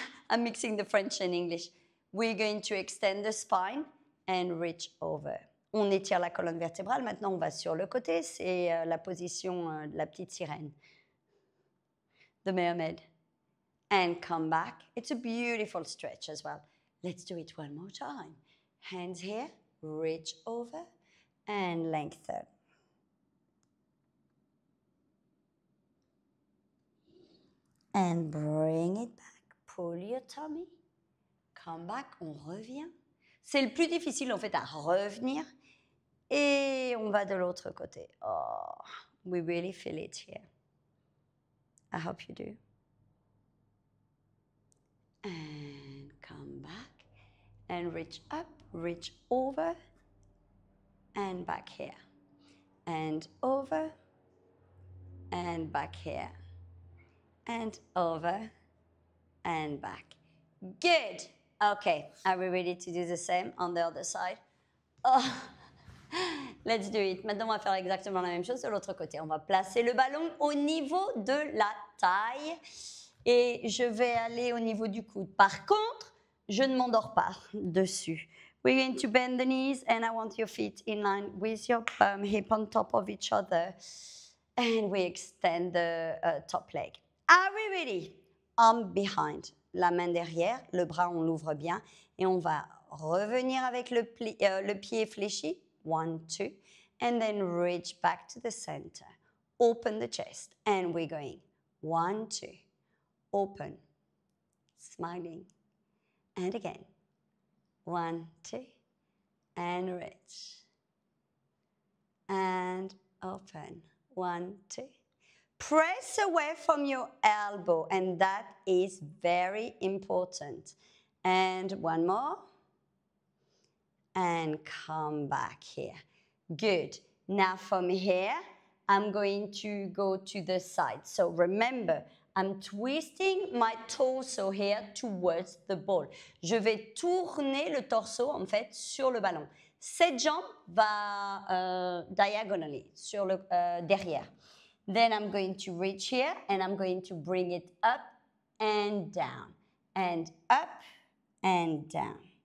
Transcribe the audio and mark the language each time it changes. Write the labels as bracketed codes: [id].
[en] I'm mixing the French and English. We're going to extend the spine and reach over. [fr] On étire la colonne vertébrale. Maintenant, on va sur le côté. C'est la position de la petite sirène. [en] The mermaid. And come back. It's a beautiful stretch as well. Let's do it one more time. Hands here, reach over, and lengthen. And bring it back. Pull your tummy. Come back. [fr] On revient. C'est le plus difficile en fait à revenir. Et on va de l'autre côté. [en] Oh, we really feel it here. I hope you do. And come back. And reach up, reach over. And back here. And over. And back here. And over. And back. Good. Okay, are we ready to do the same on the other side? Oh. Let's do it. [fr] Maintenant, on va faire exactement la même chose de l'autre côté. On va placer le ballon au niveau de la taille et je vais aller au niveau du coude. Par contre, je ne m'endors pas dessus. [en] We're going to bend the knees and I want your feet in line with your hip on top of each other. And we extend the top leg. Are we ready? Arm behind. [fr] La main derrière, le bras, on l'ouvre bien. Et on va revenir avec le pied fléchi. [en] 1, 2. And then reach back to the center. Open the chest. And we're going 1, 2. Open. Smiling. And again. 1, 2. And reach. And open. 1, 2. Press away from your elbow, and that is very important. And one more. And come back here. Good. Now from here, I'm going to go to the side. So remember, I'm twisting my torso here towards the ball. [fr] Je vais tourner le torso, en fait, sur le ballon. Cette jambe va diagonally, sur le derrière. [en] Then I'm going to reach here and I'm going to bring it up and down and up and down.